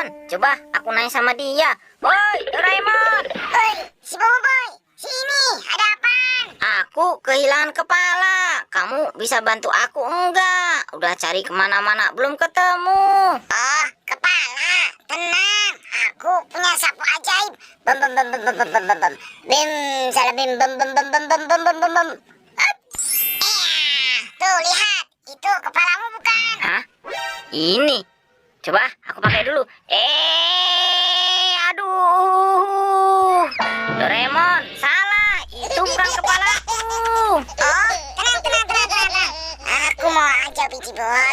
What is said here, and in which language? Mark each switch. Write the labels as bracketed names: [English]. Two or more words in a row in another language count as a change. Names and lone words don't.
[Indonesian] Coba aku nanya sama dia. Woi, Doraemon. Oi, si Boboiboy, sini, ada apaan? Aku kehilangan kepala. Kamu bisa bantu aku enggak? Udah cari kemana-mana belum ketemu. Oh, kepala, tenang. Aku punya sapu ajaib. Bem bem bem bem bem bem bem bem bem. Bim, salah bim bem bem bem bem bem bem bem bem bem. Hup. Tuh lihat, itu kepalamu bukan? Hah? Ini. Coba aku pakai dulu. Aduh. Doraemon, salah. Itu bukan kepalaku. Oh, tenang. Aku mau aja biji buat.